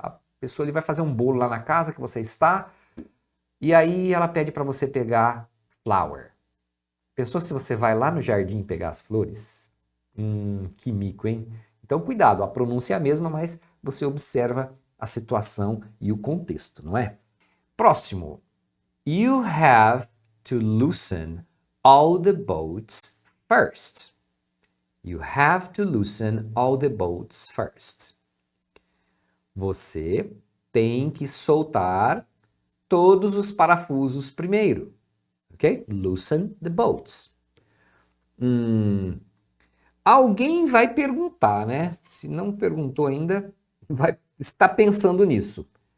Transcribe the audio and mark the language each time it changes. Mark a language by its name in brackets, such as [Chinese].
[Portuguese] A pessoa ele vai fazer um bolo lá na casa que você está, e aí ela pede para você pegar flower. Pensou se você vai lá no jardim pegar as flores? Que mico, hein? Então cuidado, a pronúncia é a mesma, mas você observa a situação e o contexto, não é? Próximo. [English] You have to loosen all the bolts first. You have to loosen all the bolts first. [Portuguese] Você tem que soltar todos os parafusos primeiro. Ok? [English] Loosen the bolts. [Portuguese] Alguém vai perguntar, né? Se não perguntou ainda, vai estar pensando nisso.